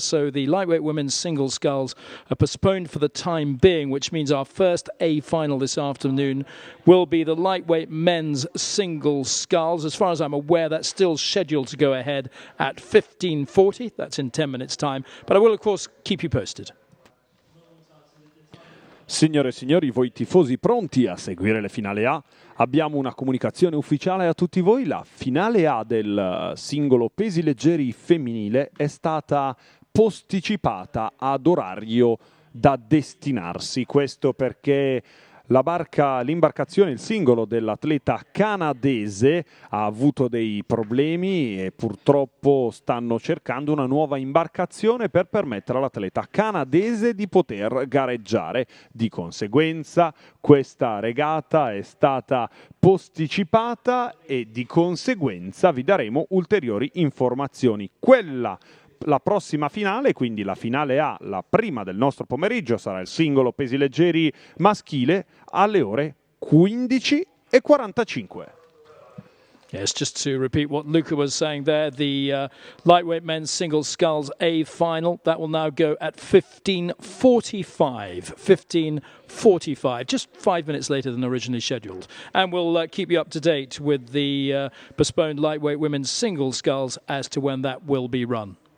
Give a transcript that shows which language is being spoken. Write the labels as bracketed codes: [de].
[en] So the lightweight women's single sculls are postponed for the time being, which means our first A final this afternoon will be the lightweight men's single sculls. As far as I'm aware, that's still scheduled to go ahead at 15:40. That's in 10 minutes' time. But I will, of course, keep you posted. [it] Signore e signori, voi tifosi pronti a seguire le finale A? Abbiamo una comunicazione ufficiale a tutti voi. La finale A del singolo pesi leggeri femminile è stata posticipata ad orario da destinarsi. Questo perché l'imbarcazione, il singolo dell'atleta canadese ha avuto dei problemi e purtroppo stanno cercando una nuova imbarcazione per permettere all'atleta canadese di poter gareggiare. Di conseguenza questa regata è stata posticipata e di conseguenza vi daremo ulteriori informazioni. La prossima finale, quindi la finale A, la prima del nostro pomeriggio, sarà il singolo pesi leggeri maschile alle ore 15:45. [en] Yes, just to repeat what Luca was saying there, the lightweight men's single sculls A final, that will now go at 15:45. 15:45, just 5 minutes later than originally scheduled. And we'll keep you up to date with the postponed lightweight women's single sculls as to when that will be run.